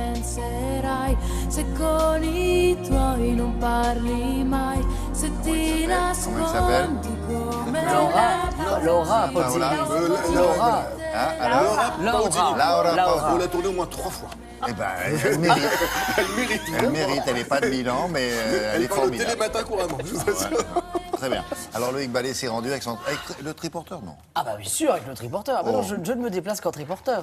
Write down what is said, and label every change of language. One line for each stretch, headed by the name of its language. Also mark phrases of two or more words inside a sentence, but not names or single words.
Italian: penserai se con i tuoi non parli mai, se ti nascondi come
French: Laura Pausini. Laura. On l'a tournée au moins 3 fois. Eh ben, elle mérite. Elle mérite. Elle n'est pas de Milan, mais elle est parle de formidable. Télématin couramment, je vous assure. Très bien. Alors Loïc Ballet s'est rendu avec le triporteur, non? Ah bah bien sûr, avec le triporteur. Ah bah non, je ne me déplace qu'en triporteur.